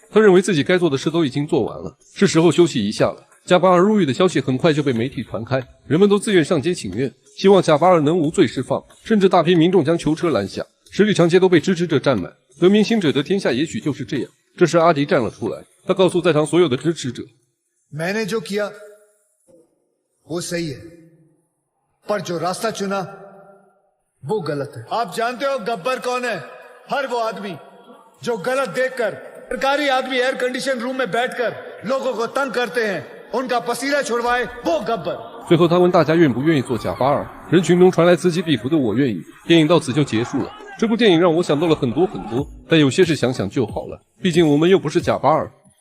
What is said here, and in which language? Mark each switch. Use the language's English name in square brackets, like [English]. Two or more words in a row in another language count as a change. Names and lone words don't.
[Chinese] 他认为自己该做的事都已经做完了，是时候休息一下了。贾巴尔入狱的消息很快就被媒体传开，人们都自愿上街请愿，希望贾巴尔能无罪释放，甚至大批民众将囚车拦下，十里长街都被支持者占满。得民心者得天下，也许就是这样。这时阿迪站了出来，他告诉在场所有的支持者 [Hindi] मैंने जो किया वो सही है, पर जो रास्ता चुना वो गलत है। आप जानते हो गब्बर कौन है? हर वो आदमी जो गलत देखकर सरकारी आदमी [English] air condition room [Hindi] में बैठकर लोगों को तंग करते हैं, उनका पसीना छुड़वाए, वो गब्बर। [Chinese] 最后他问大家愿不愿意做贾巴尔，人群中传来此起彼伏的我愿意。电影到此就结束了。这部电影让我想到了很多，但有些事想想就好了，毕竟我们又不是贾巴尔。